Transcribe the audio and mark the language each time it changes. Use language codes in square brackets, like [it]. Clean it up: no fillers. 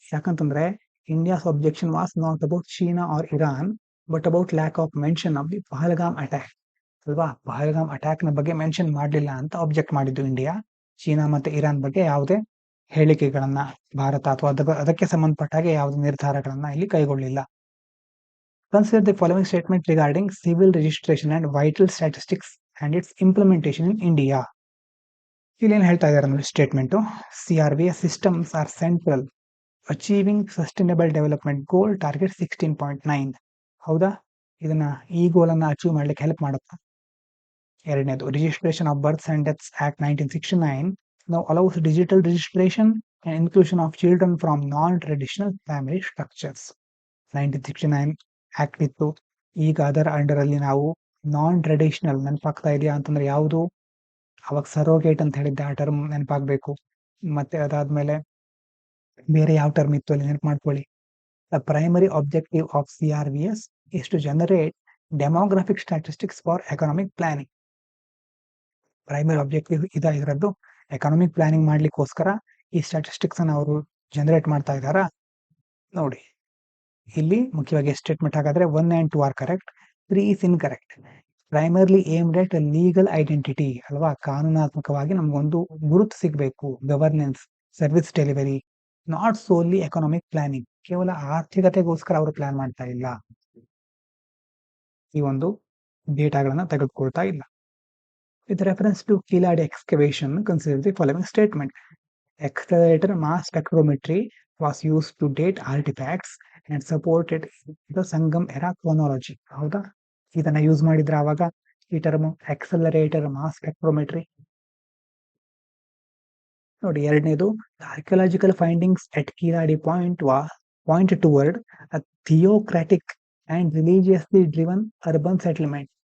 [kn] ಯಾಕಂತಂದ್ರೆ [en] India's objection was not about China or Iran but about lack of mention of the Pahalgam attack. [kn] ಅಲ್ವಾ, Pahalgam attack ನ ಬಗ್ಗೆ mention ಮಾಡಲಿಲ್ಲ ಅಂತ ಆಬ್ಜೆಕ್ಟ್ ಮಾಡಿದ್ದು ಇಂಡಿಯಾ. ಚೀನಾ ಮತ್ತೆ ಇರಾನ್ ಬಗ್ಗೆ ಯಾವುದೇ ಹೇಳಿಕೆಗಳನ್ನ ಭಾರತ ಅಥವಾ ಅದಕ್ಕೆ ಸಂಬಂಧಪಟ್ಟ ಹಾಗೆ ಯಾವುದೇ ನಿರ್ಧಾರಗಳನ್ನ ಇಲ್ಲಿ ಕೈಗೊಳ್ಳಿಲ್ಲ. [en] Consider the following statement regarding civil registration and vital statistics and its implementation in India. [kn] ಇಲ್ಲಿ ಏನ್ ಹೇಳ್ತಾ ಇದ್ದಾರೆ ನೋಡಿ statement, [en] CRBS systems are central achieving sustainable development goal target 16.9. [kn] ಹೌದಾ, ಇದನ್ನ ಈ ಗೋಲ್ ಅನ್ನ ಅಚೀವ್ ಮಾಡ್ಲಿಕ್ಕೆ ಹೆಲ್ಪ್ ಮಾಡುತ್ತಾ? ಎರಡನೇದು, [en] Registration of births and deaths act 1969 now allows digital registration and inclusion of children from non-traditional family structures. [kn] 1969 act ಇತ್ತು. ಈಗ ಅದರ ಅಂಡರ್ ಅಲ್ಲಿ ನಾವು ನಾನ್ ಟ್ರೆಡಿಷನಲ್, ನೆನಪಾಗ್ತಾ ಇದೆಯಾ ಅಂತಂದ್ರೆ ಯಾವುದು? ಅವಾಗ ಸರೋಗೇಟ್ ಅಂತ ಹೇಳಿದ್ದೆ, ಆ ಟರ್ಮ್ ನೆನಪಾಗ್ಬೇಕು. ಮತ್ತೆ ಅದಾದ್ಮೇಲೆ ಬೇರೆ ಯಾವ ಟರ್ಮ್ ಇತ್ತು ಅಲ್ಲಿ ನೆನಪು ಮಾಡ್ಕೊಳ್ಳಿ. [en] The primary objective of CRBS is to generate demographic statistics for economic planning. [kn] Primary objective ಇದರದ್ದು ಎಕನಾಮಿಕ್ ಪ್ಲಾನಿಂಗ್ ಮಾಡ್ಲಿಕ್ಕೋಸ್ಕರ ಈ ಸ್ಟ್ಯಾಟಿಸ್ಟಿಕ್ಸ್ ಅನ್ನ ಅವರು ಜನರೇಟ್ ಮಾಡ್ತಾ ಇದ್ದಾರಾ ನೋಡಿ. ಇಲ್ಲಿ ಮುಖ್ಯವಾಗಿ ಸ್ಟೇಟ್ಮೆಂಟ್ ಹಾಗಾದ್ರೆ [en] 1 and 2 are correct, 3 is incorrect. Primarily aimed at legal identity [kn] ಅಲ್ವಾ, ಕಾನೂನಾತ್ಮಕವಾಗಿ ನಮ್ಗೊಂದು ಗುರುತು ಸಿಗಬೇಕು, governance, service delivery, [en] not solely economic planning, [kn] ಕೇವಲ ಆರ್ಥಿಕತೆಗೋಸ್ಕರ ಅವರು ಪ್ಲಾನ್ ಮಾಡ್ತಾ ಇಲ್ಲ, ಈ ಒಂದು ಡೇಟಾಗಳನ್ನ ತೆಗೆದುಕೊಳ್ತಾ ಇಲ್ಲ. [en] With reference to Keeladi excavation consider the following statement. Accelerator mass spectrometry was used to date artifacts and supported the Sangam era chronology. [kn] ಹೌದಾ, ಇದನ್ನ ಯೂಸ್ ಮಾಡಿದ್ರೆ ಅವಾಗ ಈ ಟರ್ಮ್ ಆಕ್ಸಲರೇಟರ್ ಮಾಸ್ ಸ್ಪೆಕ್ಟ್ರೋಮೆಟ್ರಿ. ನೋಡಿ, ಎರಡನೇದು [en] Archaeological findings at Keeladi point toward a theocratic and religiously driven urban settlement.